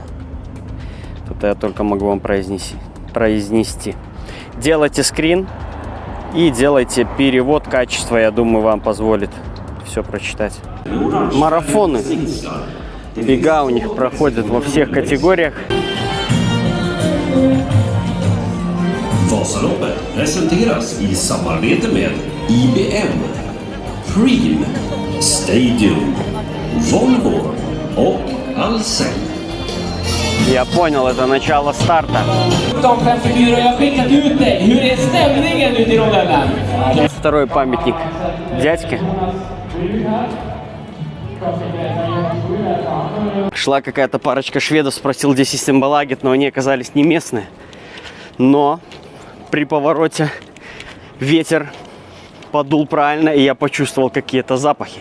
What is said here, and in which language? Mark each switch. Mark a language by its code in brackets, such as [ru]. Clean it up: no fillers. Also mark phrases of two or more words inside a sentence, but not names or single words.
[ru] Это я только могу вам произнести. Делайте скрин и делайте перевод. Качество, я думаю, вам позволит все прочитать. Марафоны. Бега у них проходят во всех категориях. [sv] Vasaloppet presenteras i samarbete med IBM, Preem, Stadium, Volvo och Ahlsell. [ru] Я понял, это начало старта. [sv] De 54, jag har skickat ut dig. Hur är stämningen ute i rondellen? [ru] Второй памятник дядьке. Шла какая-то парочка шведов, спросил, где систембалагет, но они оказались не местные. Но при повороте ветер подул правильно, и я почувствовал какие-то запахи.